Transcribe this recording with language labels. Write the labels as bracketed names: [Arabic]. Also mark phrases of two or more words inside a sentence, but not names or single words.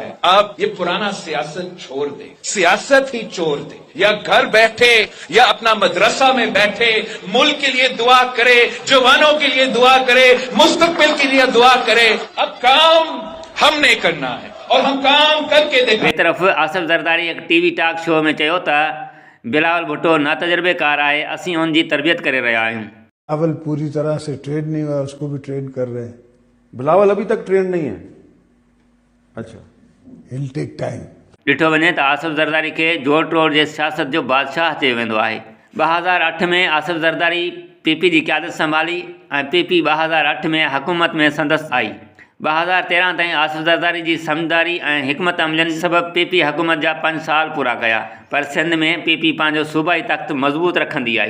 [Urdu] اب یہ پرانا سیاست چھوڑ دے، سیاست ہی چھوڑ دے، یا گھر بیٹھے یا اپنا مدرسہ میں بیٹھے ملک کے لیے دعا کرے، جوانوں کے لیے دعا کرے، مستقبل کے لیے دعا کرے. اب کام ہم نے کرنا ہے اور ہم کام کر کے دیکھیں. [Sindhi] ॿिए तरफ़ आसिफ ज़रदारी एक [English] TV talk show [Sindhi] में चयो त बिलावल भुट्टो नातजुर्बेकार आहे, असीं उनजी तरबियत करे रहिया आहियूं। [Urdu] بلاول پوری طرح سے ٹرین نہیں ہوا، اس کو بھی ٹرین کر رہے ہیں. بلاول ابھی تک ٹرین نہیں ہے. اچھا, [English] It'll take time. [Sindhi] ॾिठो वञे त आसिफ ज़रदारी खे जोड़ टोड़ जे सियासत जो बादशाह चयो वेंदो आहे। 2008 में आसिफ ज़रदारी PP जी क़यादत संभाली ऐं PP 2008 में हुकूमत में संदसि आई। 2013 ताईं आसिफ ज़रदारी जी समझदारी ऐं हिकमत अमलनि सबबि PP हुकूमत जा 5 साल पूरा कया, पर सिंध में PP पंहिंजो सूबाई तख़्त मज़बूत रखंदी आई।